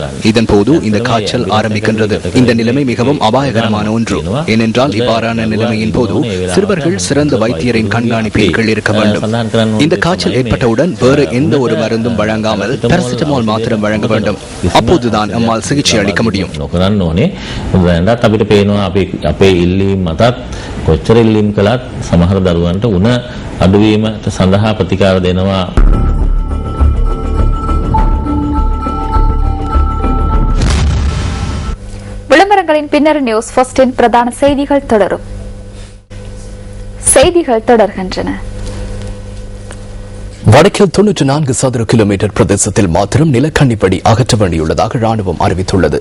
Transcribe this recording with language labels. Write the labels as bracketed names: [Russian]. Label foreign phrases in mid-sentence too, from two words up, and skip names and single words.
[Tamil] இதன் போது இந்த காய்ச்சல் ஆரம்பிக்கின்றது. இந்த நிலைமை மிகவும் அபாயகரமான ஒன்று. ஏனென்றால் இவ்வாறான நிலைமையின் போது சிறுவர்கள் சிறந்த வைத்தியரின் கண்காணிப்பில் கீழ் இருக்க வேண்டும். இந்த காய்ச்சல் ஏற்பட்டவுடன் வேறு எந்த ஒரு மருந்தும் வழங்காமல் பாராசிட்டமால் மாத்திரம் வழங்க வேண்டும். அப்போதுதான் நம்மால் சிகிச்சை அளிக்க முடியும். [Sinhala] කොච්චර ඉල්ලීම් කළත් සමහර දරුවන්ට උණ අඩුවීමට සඳහා ප්‍රතිකාර දෙනවා. [Tamil] விளம்பரங்களின் பின்னர் நியூஸ் ஃபர்ஸ்டின் பிரதான செய்திகள் தொடரும். செய்திகள் தொடர்கின்றன. வடக்கில் 94 சதுர கிலோமீட்டர் பிரதேசத்தில் மாத்திரம் நிலக்கண்ணிப்படி அகற்ற வேண்டியுள்ளதாக ராணுவம் அறிவித்துள்ளது.